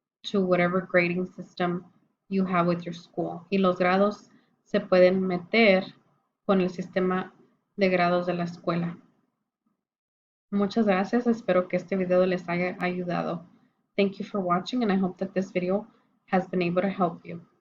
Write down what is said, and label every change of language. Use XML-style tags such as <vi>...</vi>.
<en>to whatever grading system you have with your school.</en> <es>Y los grados se pueden meter con el sistema de grados de la escuela. Muchas gracias. Espero que este video les haya ayudado.</es> <en>Thank you for watching and I hope that this video has been able to help you.</en>